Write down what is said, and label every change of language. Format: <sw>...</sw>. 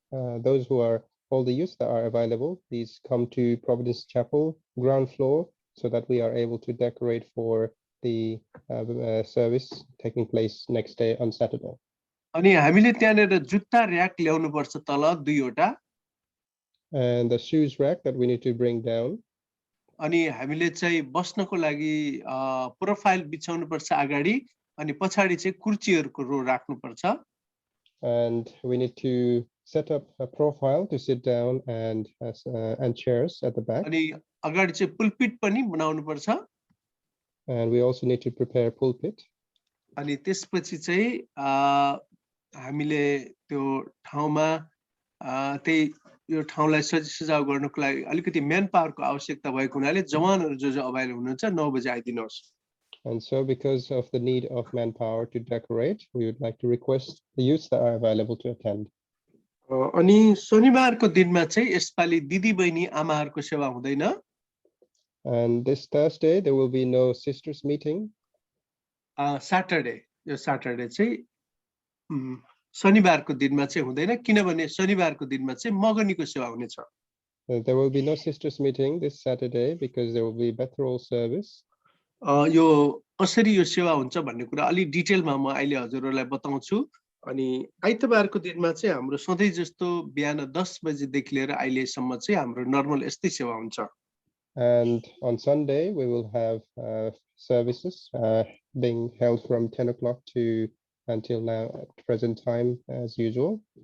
<en>Those who are all the youth that are available, please come to Providence Chapel ground floor so that we are able to decorate for the service taking place next day on Saturday.</en> <ne>अनि हामीले त्यहाँनेर जुत्ता rack ल्याउनु पर्छ तल 2 वटा</ne> <en>And the shoes rack that we need to bring down.</en> <ne>अनि हामीले चाहिँ बस्नको लागि प्रोफाइल बिछाउनु पर्छ अगाडि अनि पछाडी चाहिँ कुर्चीहरुको रो राख्नु पर्छ</ne> <en>And we need to set up a profile to sit down and chairs at the back.</en> <ne>अनि अगाडि चाहिँ पुल्पिट पनि बनाउनु पर्छ</ne> <en>And we also need to prepare pulpit.</en> <ne>अनि त्यसपछि चाहिँ हामीले त्यो ठाउँमा त्यही यो ठाउँलाई सजाव गर्नको लागि अलिकति म्यान पावरको आवश्यकता भएको हुनाले जवानहरु जो अभाइलेबल हुनुहुन्छ 9 बजे आइदिनुहोस्</ne> <en>And so because of the need of manpower to decorate, we would like to request the youths that are available to attend.</en> <ne>अनि शनिबारको दिनमा चाहिँ यसपालि दिदी बहिनी आमाहरुको सेवा हुँदैन</ne> <en>And this Thursday there will be no sisters meeting.</en> <ne>Saturday यो सैटरडे चाहिँ शनिबारको दिनमा चाहिँ हुँदैन किनभने शनिबारको दिनमा चाहिँ मगनीको सेवा हुनेछ</ne> <en>There will be no sisters meeting this Saturday because there will be Bethel service.</en> <ne>यो कसरी यो सेवा हुन्छ भन्ने कुरा अलि डिटेलमा म अहिले हजुरहरुलाई बताउँछु अनि आइतबारको दिनमा चाहिँ हाम्रो सधैं जस्तो बिहान 10 बजे देखि लिएर अहिले सम्म चाहिँ हाम्रो नर्मल यस्तै सेवा हुन्छ</ne> <en>And on Sunday we will have services being held from 10 o'clock to until now at present time as usual.</en>